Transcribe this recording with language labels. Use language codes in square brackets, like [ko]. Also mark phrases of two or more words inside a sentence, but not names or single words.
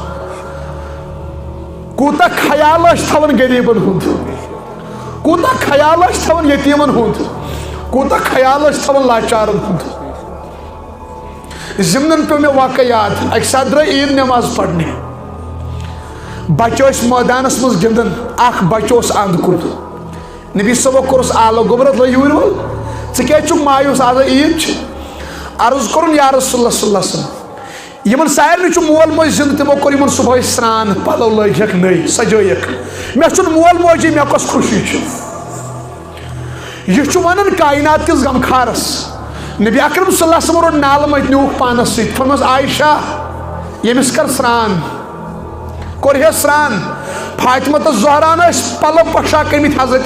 [ks] کوٗتاہ خیال ٲسۍ تھاوان غریٖبن ہُنٛد کوٗتاہ خیال ٲسۍ تھاوان یتیٖمن ہُنٛد کوٗتاہ خیال ٲسۍ تھاوان لاچارن ہُنٛد ضمنن پیٚو مےٚ واقع یاد اکہِ ساتہٕ درٛاے عیٖد نٮ۪ماز پرنہِ بچہٕ ٲسۍ مٲدانس منٛز گِنٛدان اکھ بچہٕ اوس انٛد کُن نبی صٲبو کوٚرُس آلو گوٚبرا لٲ یوٗرۍ وول ژٕ کیٛازِ چھُکھ مایوٗس آز عیٖد چھِ عرض کوٚرُن [ar] یا رسول اللہ صلی اللہ علیہ وسلم [ks] یِمن سارنٕے چھُ مول موج زِندٕ تِمو کوٚر یِمن صبحٲے سرٛان پلو لٲگِکھ نٔے سجٲیِکھ مےٚ چھُنہٕ مول موجی مےٚ کۄس خوشی چھِ یہ چھُ ونان کائنات کِس غمخارس نبی اکرم [ar] صلی اللہ علیہ وسلم [ks] روٚٹ نالہٕ مٔتۍ نیوٗکھ پانس سۭتۍ فرمٲس عایشہ ییٚمِس کر سرٛان کوٚرہس سرٛان فاطمہ تہٕ زہران ٲسۍ پلو پۄشاک کٔرمٕتۍ حضرت